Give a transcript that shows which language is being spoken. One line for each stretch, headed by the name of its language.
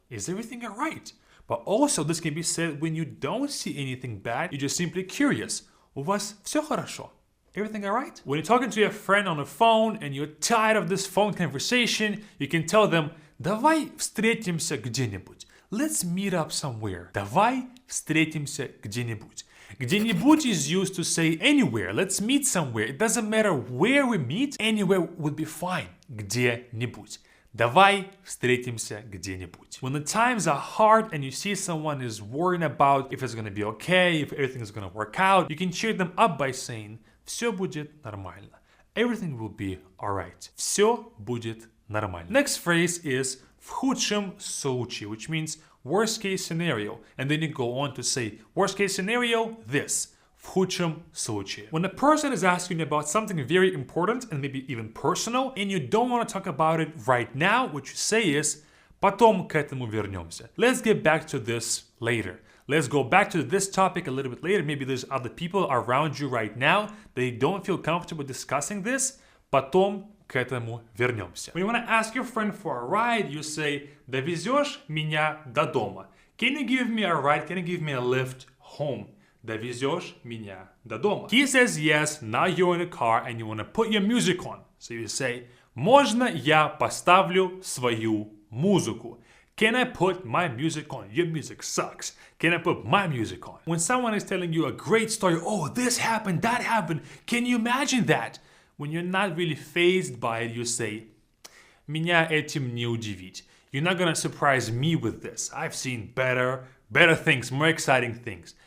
English: Is everything alright? But also this can be said when you don't see anything bad, you're just simply curious.
Russian: У вас все хорошо?
English: Everything alright? When you're talking to your friend on the phone and you're tired of this phone conversation, you can tell them,
Russian: давай встретимся где-нибудь.
English: Let's meet up somewhere.
Russian: Давай встретимся где-нибудь.
English: Где-нибудь is used to say anywhere. Let's meet somewhere. It doesn't matter where we meet, anywhere would be fine.
Russian: Где-нибудь. Давай встретимся где-нибудь.
English: When the times are hard and you see someone is worrying about if it's going to be okay, if everything is going to work out, you can cheer them up by saying,
Russian: все будет нормально.
English: Everything will be alright.
Russian: Все будет нормально.
English: Next phrase is
Russian: в худшем случае,
English: which means worst case scenario. And then you go on to say worst case scenario, this.
Russian: В худшем случае.
English: When a person is asking you about something very important and maybe even personal, and you don't want to talk about it right now, what you say is
Russian: потом к этому вернемся.
English: Let's get back to this later. Let's go back to this topic a little bit later. Maybe there's other people around you right now. They don't feel comfortable discussing this.
Russian: Потом к этому вернемся.
English: When you want to ask your friend for a ride, you say,
Russian: довезешь меня до дома?
English: Can you give me a ride? Can you give me a lift home?
Russian: Довезешь меня до дома?
English: He says yes. Now you're in the car and you want to put your music on. So you say,
Russian: можно я поставлю свою музыку?
English: Can I put my music on? Your music sucks. Can I put my music on? When someone is telling you a great story, oh, this happened, that happened, can you imagine that? When you're not really fazed by it, you say,
Russian: меня этим не удивить.
English: You're not gonna surprise me with this. I've seen better things, more exciting things.